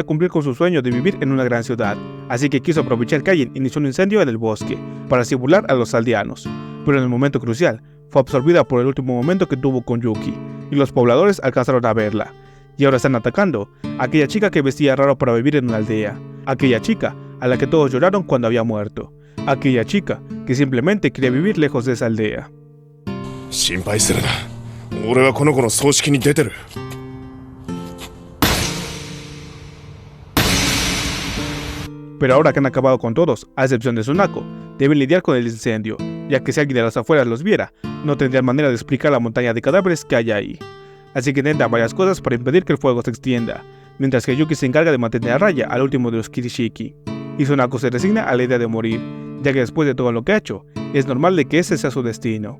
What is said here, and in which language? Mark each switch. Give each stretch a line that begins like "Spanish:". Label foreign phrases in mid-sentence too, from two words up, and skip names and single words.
Spanish: cumplir con su sueño de vivir en una gran ciudad, así que quiso aprovechar que alguien inició un incendio en el bosque, para así burlar a los aldeanos, pero en el momento crucial, fue absorbida por el último momento que tuvo con Yuki, y los pobladores alcanzaron a verla, y ahora están atacando a aquella chica que vestía raro para vivir en una aldea, aquella chica a la que todos lloraron cuando había muerto, aquella chica que simplemente quería vivir lejos de esa aldea.
Japanese: 心配するな。俺はこの子の葬式に出てる。
Spanish: Pero ahora que han acabado con todos, a excepción de Tsunako, deben lidiar con el incendio, ya que si alguien de las afueras los viera, no tendrían manera de explicar la montaña de cadáveres que hay ahí. Así que intentan varias cosas para impedir que el fuego se extienda, mientras que Yuki se encarga de mantener a raya al último de los Kirishiki, y Tsunako se resigna a la idea de morir, ya que después de todo lo que ha hecho, es normal de que ese sea su destino.